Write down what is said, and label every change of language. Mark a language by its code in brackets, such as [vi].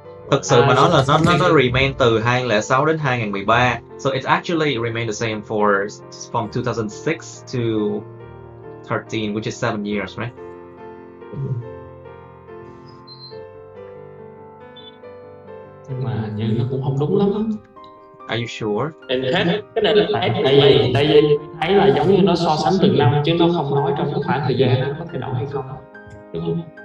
[vi] Thực sự mà nói là nó remain từ 2006 đến 2013. [en] So it's actually remain the same from 2006 to 13, which is 7 years, right? [vi] Nhưng mà như nó cũng không đúng lắm. [en] Are you sure? [vi] Cái này là tại vì thấy là giống như nó so sánh từng năm chứ nó không nói trong cái khoảng thời gian nó có thay đổi hay không, đúng không?